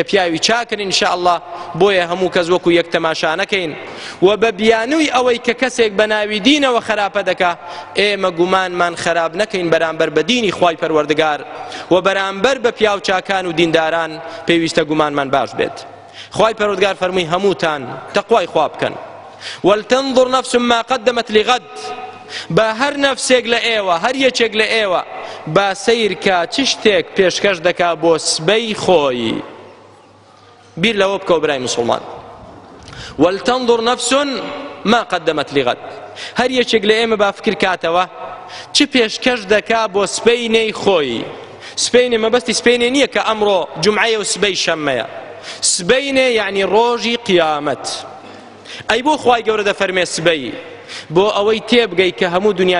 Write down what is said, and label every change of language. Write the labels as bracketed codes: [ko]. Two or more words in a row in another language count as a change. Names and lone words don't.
[ckb] پیاوی چاکن ئینشاءالله بۆیە هەموو کەس وەکو یەک تەماشا نەکەین و بە بیانووی ئەوەی کە کەسێک بە ناوی دینەوە خراپە دەکا ئێمە گومانمان خراپ نەکەین بەرامبەر بە دینی خوای پەروەردگار و بەرامبەر بە پیاو چاکان و دینداران پێویستە گومانمان باش بێت خوای پەروەردگار فەرمووی هەمووتان تەقوای خوا بکەن [ar] ولتنظر نفس ما قدمت لغد [ckb] با هەر نەفسێک لە ئێوە هەر یەکێک لە ئێوە با سەیرکە چ شتێک پێشکەش دەکا بۆ سبەی خۆی بیر لەوە بکەوە برای مسلمان [ar] ولتنظر نفس ما قدمت لغد [ckb] هەر یەکێک لە ئێمە با فکر کاتەوە چ پێشکەش دەکا بۆ سبەینەی خۆی سبەینێ مەبەستی سبەینێ نییە کە ئەمڕۆ جومعەیە و سبەی شەممەیە سبەینێ یعنی ڕۆژی قیامەت ئەی بۆ خوای گەورە دەفەرمێ سبەی بۆ ئەوەی تێبگەی کە هەموو دنیا